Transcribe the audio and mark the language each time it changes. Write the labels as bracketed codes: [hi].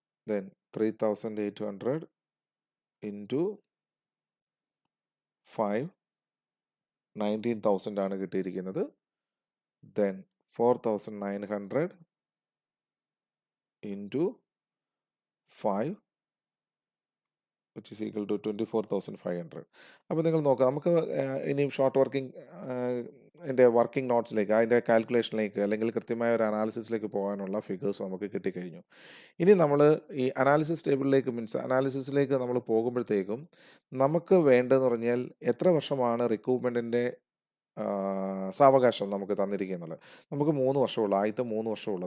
[en] Then 3,800 into 5, 19,000 [ml] ആണ് കിട്ടിയിരിക്കുന്നത്. [en] then 4,900 into 5 which is equal to 24,500. [ml] അപ്പോൾ നിങ്ങൾ നോക്കുക നമുക്ക് ഇനിയും ഷോർട്ട് വർക്കിംഗ് അതിൻ്റെ വർക്കിംഗ് നോട്ട്സിലേക്ക് അതിൻ്റെ കാൽക്കുലേഷനിലേക്ക് അല്ലെങ്കിൽ കൃത്യമായ ഒരു അനാലിസിസിലേക്ക് പോകാനുള്ള ഫിഗേഴ്സ് നമുക്ക് കിട്ടിക്കഴിഞ്ഞു. ഇനി നമ്മൾ ഈ അനാലിസിസ് ടേബിളിലേക്ക് അനാലിസിസിലേക്ക് നമ്മൾ പോകുമ്പോഴത്തേക്കും നമുക്ക് വേണ്ടതെന്ന് പറഞ്ഞാൽ എത്ര വർഷമാണ് റിക്രൂട്ട്മെൻറ്റിൻ്റെ സാവകാശം നമുക്ക് തന്നിരിക്കുന്നുള്ളത്. നമുക്ക് 3 വർഷമുള്ളൂ. ആദ്യത്തെ 3 വർഷമുള്ളൂ.